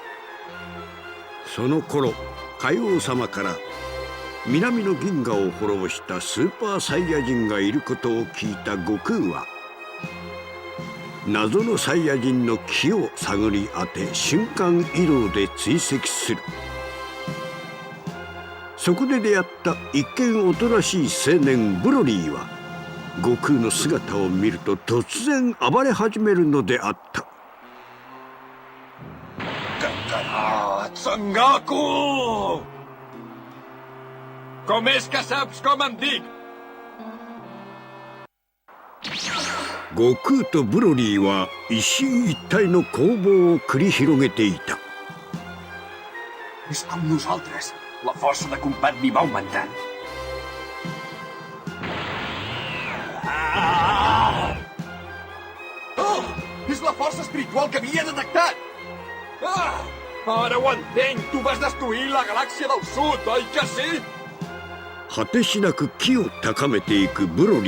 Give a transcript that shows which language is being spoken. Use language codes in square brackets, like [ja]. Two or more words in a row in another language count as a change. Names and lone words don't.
[ja] その頃海王様から南の銀河を滅ぼしたスーパーサイヤ人がいることを聞いた悟空は、謎のサイヤ人の気を探り当て瞬間移動で追跡する。そこで出会った一見おとなしい青年ブロリーは、悟空の姿を見ると突然暴れ始めるのであった。 [ca] Kakarot, Son Goku! Com és que saps com em dic? [ja] 悟空とブロリーは一進一退の攻防を繰り広げていた。 [ca] És com nosaltres. La força de combat li va augmentant. Oh! És la força espiritual que havia detectat! Ah! Ara ho entenc! Tu vas destruir la galàxia del sud, oi que sí? [ja] 果てしなく気を高めていくブロリー。